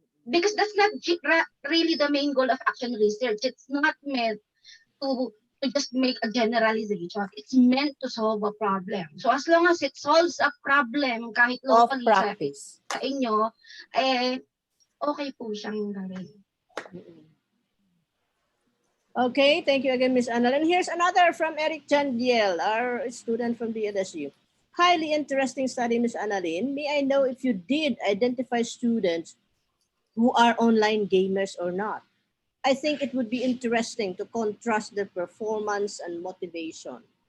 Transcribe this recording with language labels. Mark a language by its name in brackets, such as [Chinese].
[English] Because that's not really the main goal of action research. It's not meant to to just make a generalization. It's meant to solve a problem. So as long as it solves a problem, kahit Of locally practice. [Filipino] sa inyo, eh, okay po siyang gawin. [English] Okay, thank you again, Ms. Annalyn. Here's another from Eric Chandiel, our student from DLSU. Highly interesting study, Ms. Annalyn. May I know if you did identify students who are online gamers or not? I think it would be interesting to contrast their performance and motivation.